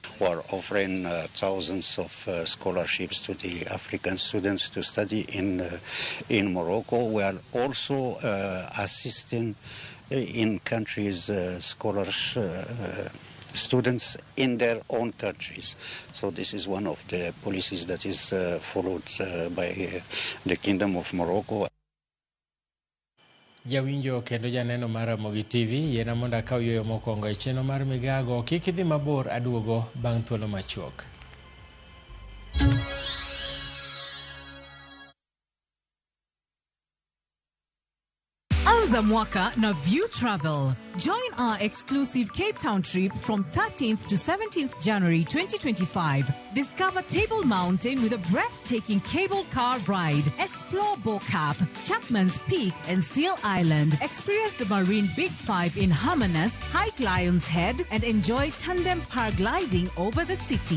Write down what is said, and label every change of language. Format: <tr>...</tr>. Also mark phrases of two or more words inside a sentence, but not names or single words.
<en>We're offering thousands of scholarships to the African students to study in Morocco. We are also assisting in countries scholars students in their own countries. So this is one of the policies that is followed by the Kingdom of Morocco.</en> <luo>Jawinjo kendo janeno mara Mogi TV yena monda kaw yoyo mokongo e cheno mar migago kik idhi mabor aduogo bang' thuolo machuok.</luo> <sw>Anza mwaka na View Travel.</sw> <en>Join our exclusive Cape Town trip from 13th to 17th January 2025. Discover Table Mountain with a breathtaking cable car ride. Explore Bo Cap, Chapman's Peak and Seal Island. Experience the Marine Big Five in Hermanus, Hike Lion's Head and enjoy tandem paragliding over the city.</en>